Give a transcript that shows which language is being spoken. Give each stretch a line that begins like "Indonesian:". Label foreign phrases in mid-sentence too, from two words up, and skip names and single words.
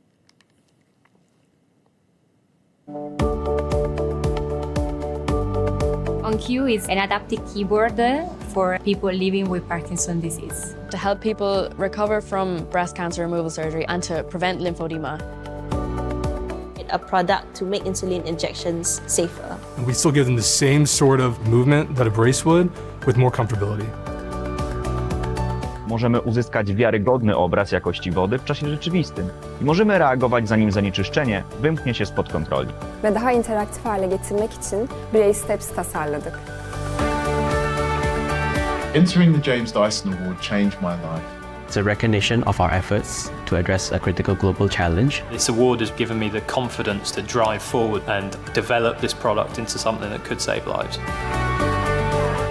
English: OnCue is an adaptive keyboard for people living with Parkinson's disease. To help people recover from breast cancer removal surgery and to prevent lymphedema. A product to make insulin injections safer. And we still give them the same sort of movement that a brace would, with more comfortability.
Polish: Możemy uzyskać wiarygodny obraz jakości wody w czasie rzeczywistym i możemy reagować, zanim zanieczyszczenie wymknie się spod kontroli.
Turkish: Ve daha interaktif hale getirmek için Brace Steps tasarladık.
English: Entering the James Dyson Award changed my life. It's a recognition of our efforts to address a critical global challenge. This award has given me the confidence to drive forward and develop this product into something that could save lives.